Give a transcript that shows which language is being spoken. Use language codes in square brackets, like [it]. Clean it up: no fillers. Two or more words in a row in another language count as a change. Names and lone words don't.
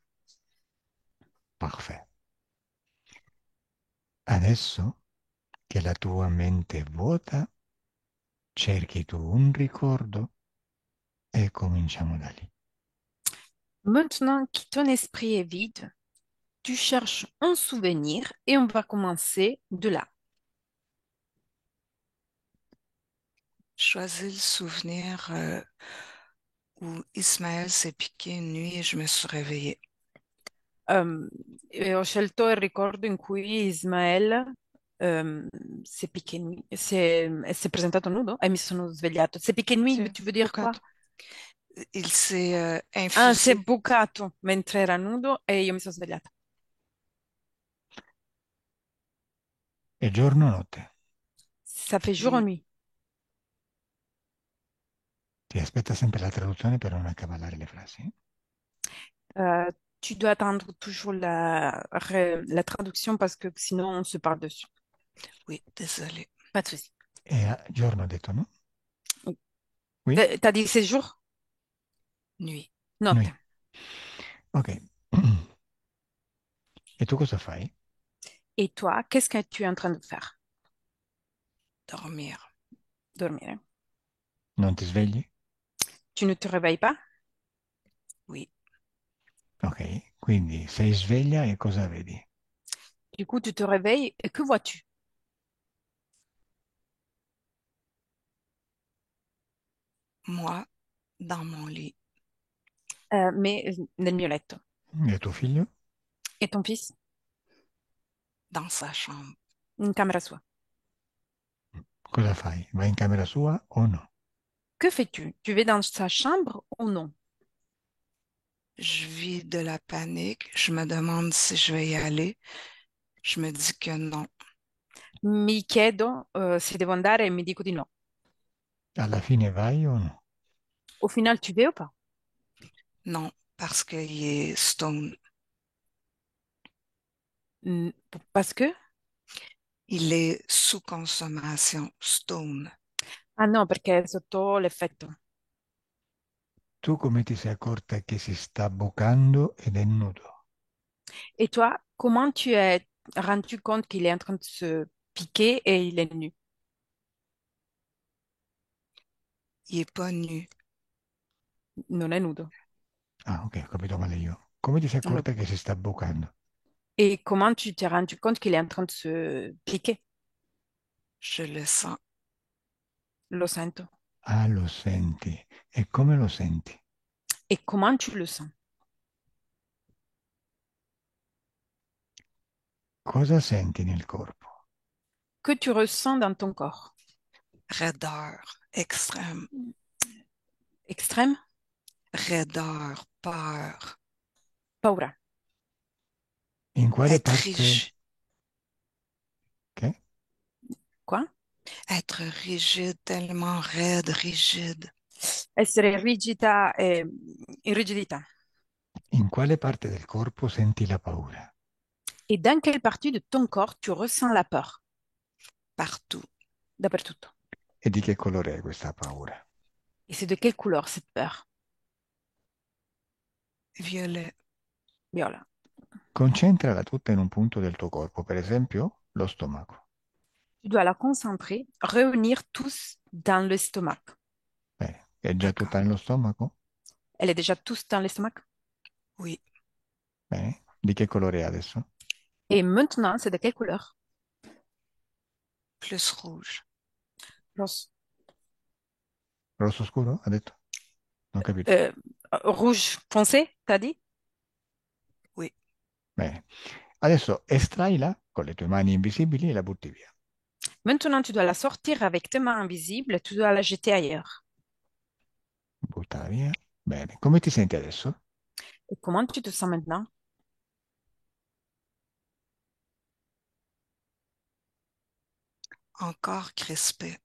[fr] Parfait. [it] Adesso che la tua mente è vuota, cerchi tu un ricordo e cominciamo da lì. [fr] Maintenant que ton esprit est vide, tu cherches un souvenir et on va commencer de là. Choisis le souvenir où Ismaël s'est piqué une nuit et je me suis réveillée. [it] Ho scelto il ricordo in cui Ismael si è picché si è presentato nudo e mi sono svegliato. Si è picché Sì, [fr] nu, tu veux dire quoi? [it] bucato. [fr] Il s'est [it] Ah, si è [fr] infusé. [it] bucato mentre era nudo e io mi sono svegliata. E giorno o notte? [fr] Ça fait jour ou nuit. [it] Ti aspetta sempre la traduzione per non accavallare le frasi. [fr] Euh, Tu dois attendre toujours la traduction parce que sinon on se parle dessus. Oui, désolé. Pas de souci. [it] E a giorno ho detto no? [fr] Oui. Oui? T'as dit c'est jour? Nuit. [it] Noi. Notte. Ok. E tu cosa fai? [fr] Et toi, qu'est-ce que tu es en train de faire? Dormir. Dormir. [it] Non ti svegli? [fr] Tu ne te réveilles pas? Oui, [it] Ok, quindi sei sveglia e cosa vedi? [fr] Du coup, tu te réveilles et que vois-tu? moi, dans mon lit, [it] Mais nel mio letto. E tuo figlio? [fr] Et ton fils? dans sa chambre. [it] In camera sua. Cosa fai? Vai in camera sua o no? [fr] Que fais-tu? Tu vas dans sa chambre ou non? Je vis de la panique. Je me demande si je vais y aller. Je me dis que non. [it] Mi chiedo, se devo andare e mi dico di no. Alla fine vai o no? [fr] Au final, tu vas ou pas? Non, parce qu'il est stone. Parce que? Il est sous consommation, stone. [it] Ah no, perché è sotto l'effetto. Tu come ti sei accorta che si sta bucando ed è nudo? [fr] Et toi, comment tu es rendu compte qu'il est en train de se piquer et il est nu? Il est pas nu. [it] Non è nudo. Ah, ok, ho capito male io. Come ti sei Allora, accorta che si sta bucando? [fr] et comment tu t'es rendu compte qu'il est en train de se piquer? Je le sens. [it] Lo sento. Ah, lo senti. E come lo senti? [fr] Et comment tu le sens? [it] Cosa senti nel corpo? [fr] Que tu ressens dans ton corps? Raideur, extrême. Extrême? Raideur, peur. [it] Paura. In quale [fr] Être [it] parte... [fr] rigide. [it] Che? [fr] Quoi? Être rigide, tellement raide, rigide. [it] Essere rigida e irrigidità. In quale parte del corpo senti la paura? [fr] Et dans quelle partie de ton corps tu ressens la peur? Partout. [it] Dappertutto. E di che colore è questa paura? [fr] Et c'est de quelle couleur cette peur? Violet. [it] Viola. Concentrala tutta in un punto del tuo corpo, per esempio lo stomaco. [fr] Tu dois la concentrer, réunir tous dans l'estomac. [it] Bene, è già tutta [fr] D'accord. [it] nello stomaco? [fr] Elle est déjà tous dans l'estomac? Oui. [it] Bene, di che colore è adesso? [fr] Et maintenant, c'est de quelle couleur? Plus rouge. Rose. [it] Rosso scuro, ha detto? Non ho capito. [fr] Euh, rouge foncé, t'as dit? Oui. [it] Bene, adesso estraila con le tue mani invisibili e la butti via. [fr] Maintenant, tu dois la sortir avec tes mains invisibles, tu dois la jeter ailleurs. [it] Buttala via. Bene, come ti senti adesso? [fr] Et comment tu te sens maintenant? Encore crispé.